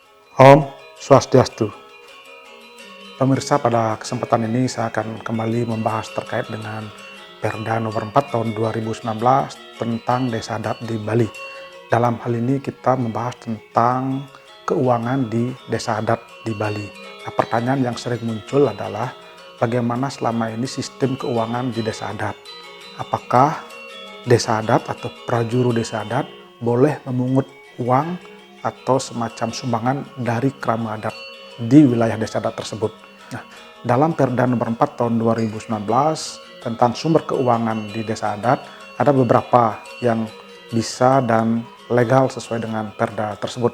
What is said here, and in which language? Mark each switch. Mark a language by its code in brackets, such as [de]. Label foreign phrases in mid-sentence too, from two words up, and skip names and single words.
[ban] Om Swastiastu. [id] Pemirsa, pada kesempatan ini saya akan kembali membahas terkait dengan Perda nomor 4 tahun 2019 tentang desa adat di Bali. Dalam hal ini kita membahas tentang keuangan di desa adat di Bali. Nah, pertanyaan yang sering muncul adalah bagaimana selama ini sistem keuangan di desa adat? Apakah desa adat atau prajuru desa adat boleh memungut uang atau semacam sumbangan dari kerama adat di wilayah desa adat tersebut? Nah, dalam Perda nomor 4 tahun 2019 tentang sumber keuangan di desa adat, ada beberapa yang bisa dan legal sesuai dengan Perda tersebut.